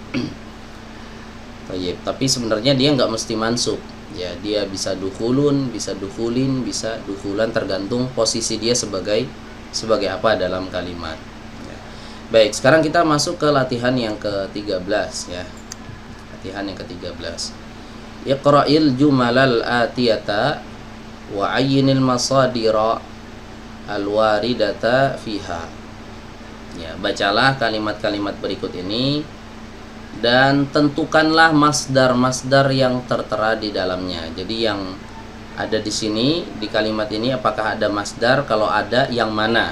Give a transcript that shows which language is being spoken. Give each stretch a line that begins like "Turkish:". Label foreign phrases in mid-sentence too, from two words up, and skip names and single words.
Indonesian: Tapi sebenarnya dia nggak mesti mansub. Ya, dia bisa dukhulun, bisa dukhulin, bisa dukhulan, tergantung posisi dia sebagai apa dalam kalimat. Ya. Baik, sekarang kita masuk ke latihan yang ke-13 ya. Latihan yang ke-13.
Arabic: اقرأ الجمل الآتية وعين المصادر الواردة فيها.
Indonesian: Ya, bacalah kalimat-kalimat berikut ini dan tentukanlah masdar-masdar yang tertera di dalamnya. Jadi yang ada di sini di kalimat ini apakah ada masdar, kalau ada yang mana.